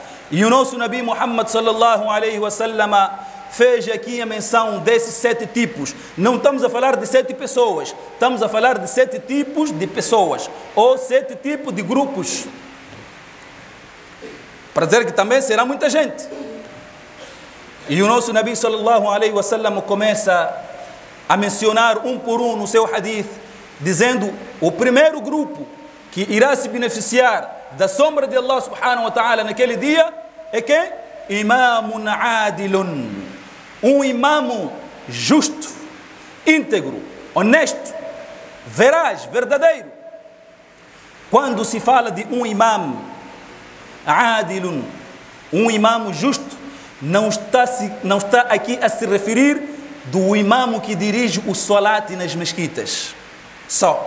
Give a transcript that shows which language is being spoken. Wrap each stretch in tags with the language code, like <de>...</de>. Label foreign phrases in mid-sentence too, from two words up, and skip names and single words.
<pt>E o nosso Nabi Muhammad</pt> <ar>صلى الله عليه وسلم</ar> <pt>fez aqui a menção desses 7 tipos. Não estamos a falar de 7 pessoas, estamos a falar de 7 tipos de pessoas, ou 7 tipos de grupos, para dizer que também será muita gente. E o nosso Nabi</pt> <ar>صلى الله عليه وسلم</ar> <pt>começa a mencionar um por um no seu hadith, dizendo: o primeiro grupo que irá se beneficiar da sombra de Allah</pt> <ar>سبحانه وتعالى</ar> <pt>naquele dia é quem?</pt> <ar>إمامٌ عادلٌ,</ar> <pt>um imamo justo, íntegro, honesto, veraz, verdadeiro. Quando se fala de um</pt> <ar>إمام عادل,</ar> <pt>um imamo justo, não está aqui a se referir do imamo que dirige o salat nas mesquitas só.</pt>